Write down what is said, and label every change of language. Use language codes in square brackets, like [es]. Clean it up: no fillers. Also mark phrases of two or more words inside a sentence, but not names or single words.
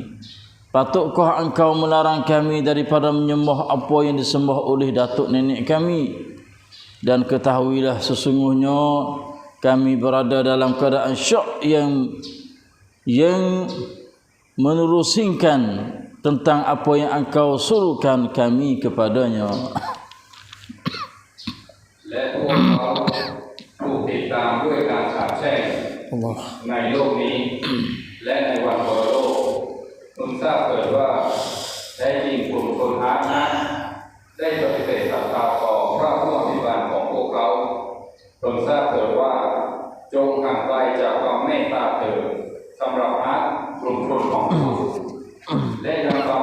[ms] Patutkah engkau melarang kami daripada menyembah apa yang disembah oleh datuk nenek kami? Dan ketahuilah sesungguhnya kami berada dalam keadaan syok yang menerusingkan tentang apa yang engkau suruhkan kami kepadanya. [th] และพวกเขาถูกติดตามด้วยการสาปแช่งในโลกนี้และในวันปรโลกพึงทราบเถิดว่าแท้จริงกลุ่มชนอาร์ตนั้นได้ปฏิเสธศรัทธาต่อพระผู้อภิบาลของพวกเขาพึงทราบเถิดว่าจงห่างไกลจากความเมตตาเถิดสำหรับอาร์ตกลุ่มชนของผู้และยังสม